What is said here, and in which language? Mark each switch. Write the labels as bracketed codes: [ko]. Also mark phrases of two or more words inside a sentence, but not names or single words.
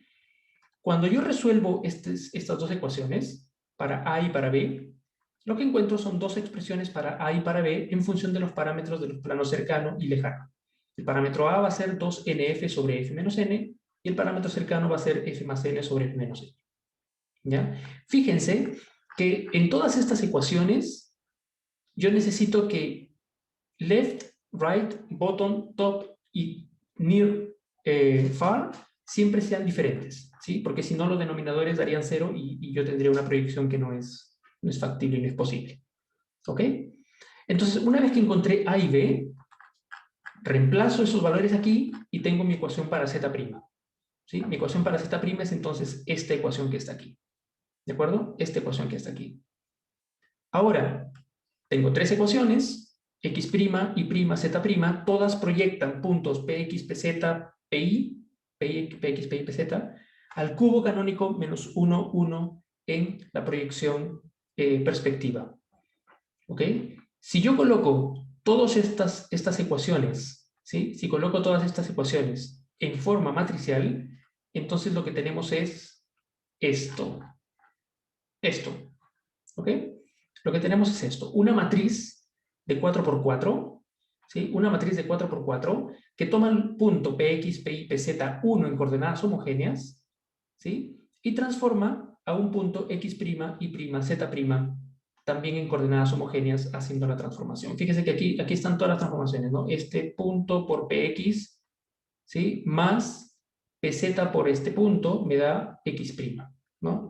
[es] Cuando yo resuelvo estas dos ecuaciones, para A y para B, lo que encuentro son dos expresiones para A y para B en función de los parámetros de los planos cercano y lejano. El parámetro A va a ser 2nf sobre f menos n, y el parámetro cercano va a ser f más n sobre f menos n. ¿Ya? Fíjense que en todas estas ecuaciones yo necesito que [en] left, right, bottom, top [es] y [en] near, far [es] siempre sean diferentes, ¿sí? Porque si no los denominadores darían 0 y yo tendría una proyección que no es factible y no es posible. ¿Ok? Entonces, una vez que encontré A y B, reemplazo esos valores aquí y tengo mi ecuación para Z'. ¿Sí? Mi ecuación para Z' es entonces esta ecuación que está aquí. ¿De acuerdo? Esta ecuación que está aquí. Ahora, tengo tres ecuaciones, x' y' z', todas proyectan puntos px, pz, pi, px, pi, pz, al cubo canónico menos 1, 1 en la proyección perspectiva. ¿Ok? Si yo coloco todas estas ecuaciones, ¿sí? Si coloco todas estas ecuaciones en forma matricial, entonces lo que tenemos es esto. Esto. ¿Ok? Lo que tenemos es esto. Una matriz de 4×4, ¿sí? Una matriz de 4×4 que toma el punto px, pi, pz, 1 en coordenadas homogéneas, ¿sí? Y transforma a un punto x', y', z' también en coordenadas homogéneas haciendo la transformación. Fíjense que aquí están todas las transformaciones, ¿no? Este punto por px, ¿sí? Más pz por este punto me da x', ¿no?